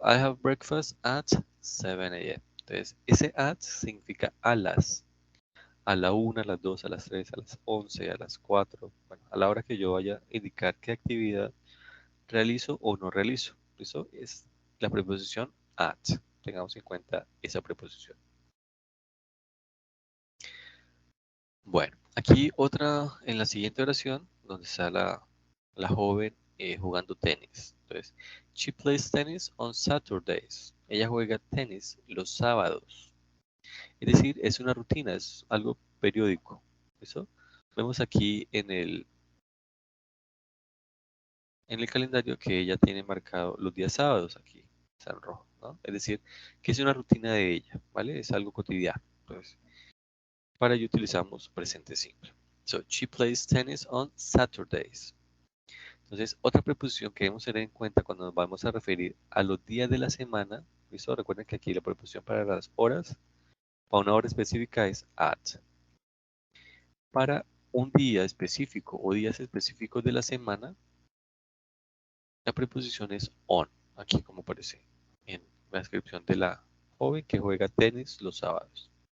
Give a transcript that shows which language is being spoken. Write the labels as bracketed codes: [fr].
[en] I have breakfast at 7 a.m. [es] Entonces, ese at significa a la 1, a las 2, a las 3, a las 11, a las 4, bueno, a la hora que yo vaya a indicar qué actividad realizo o no realizo. ¿Listo? Es la preposición at. Tengamos en cuenta esa preposición. Bueno, aquí otra, en la siguiente oración, donde está la joven jugando tenis. Entonces, [en] she plays tennis on Saturdays. [es] Ella juega tenis los sábados. Es decir, es una rutina, es algo periódico. ¿Listo? Vemos aquí en el calendario que ella tiene marcado los días sábados aquí. está en rojo, ¿no? Es decir, que es una rutina de ella, ¿vale? Es algo cotidiano. Entonces, para ello utilizamos presente simple. [en] So, she plays tennis on Saturdays. [es] Entonces, otra preposición que debemos tener en cuenta cuando nos vamos a referir a los días de la semana, ¿listo? Recuerden que aquí la preposición para las horas, para una hora específica es at. Para un día específico o días específicos de la semana, la preposición es on, aquí como aparece en la descripción de la joven que juega tenis los sábados.